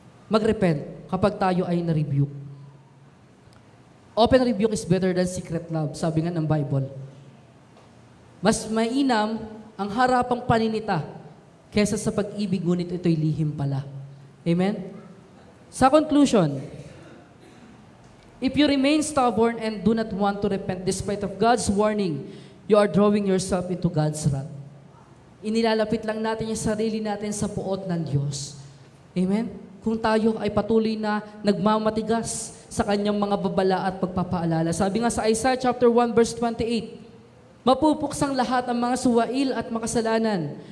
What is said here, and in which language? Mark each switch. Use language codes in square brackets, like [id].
[tl] Mag-repent kapag tayo ay na-rebuke. [en] Open rebuke is better than secret love, [tl] sabi nga ng Bible. Mas mainam ang harapang paninita kesa sa pag-ibig, ngunit ito'y lihim pala. Amen? [en] Sa conclusion, if you remain stubborn and do not want to repent despite of God's warning, you are drawing yourself into God's wrath. [tl] Inilalapit lang natin yung sarili natin sa puot ng Diyos. Amen? Kung tayo ay patuloy na nagmamatigas sa kanyang mga babala at pagpapaalala. Sabi nga sa Isaiah chapter 1 verse 28, mapupuksang lahat ang mga suwail at makasalanan.